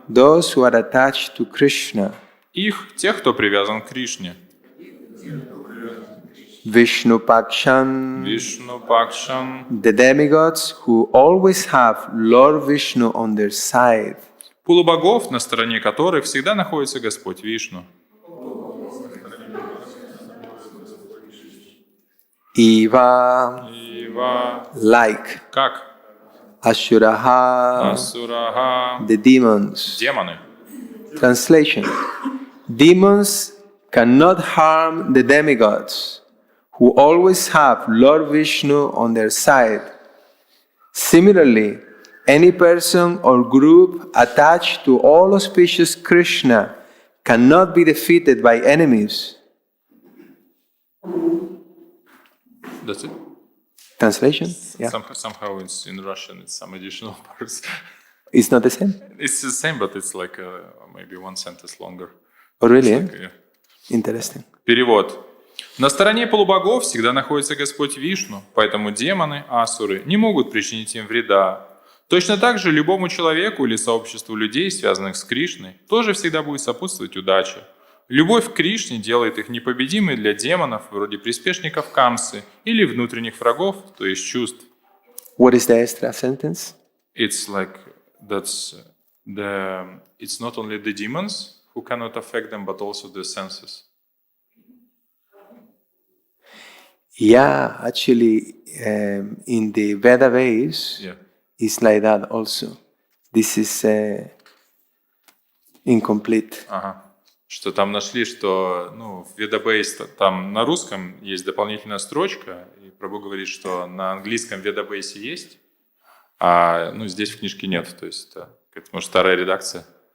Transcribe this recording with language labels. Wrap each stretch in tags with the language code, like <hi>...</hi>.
<en>those who are attached to Krishna</en> <ru>их, тех, кто привязан к Кришне,</ru> <sa>Vishnu Pakshan Вишну Пакшан,</sa> <en>the demigods who always have Lord Vishnu on their side</en> <ru>полубогов, на стороне которых всегда находится Господь Вишну.</ru> <sa>Eva Ива,</sa> <en>like</en> <ru>как</ru> <sa>Asuraha Асураха,</sa> <en>the demons.</en> <ru>демоны.</ru> <en>Translation: demons cannot harm the demigods who always have Lord Vishnu on their side. Similarly, any person or group attached to all auspicious Krishna cannot be defeated by enemies. That's it? Translation? Yeah. Somehow it's in Russian, it's some additional parts. It's not the same? It's the same, but it's like maybe one sentence longer. Oh, really? It's like, yeah. Interesting.</en> <ru>Перевод. На стороне полубогов всегда находится Господь Вишну, поэтому демоны, асуры, не могут причинить им вреда. Точно так же любому человеку или сообществу людей, связанных с Кришной, тоже всегда будет сопутствовать удача. Любовь к Кришне делает их непобедимой для демонов, вроде приспешников Камсы, или внутренних врагов, то есть чувств.</ru> <en>What is the extra sentence? It's like, that's it's not only the demons who cannot affect them, but also the senses. Yeah, actually, in the Veda ways, it's like that also. This is incomplete.</en> <ru>Ага. Что там нашли, что в Ведабейс, там на русском есть дополнительная строчка, и Прабху говорит, что на английском Ведабейсе есть, а здесь в книжке нет. То есть это, может, старая редакция.</ru>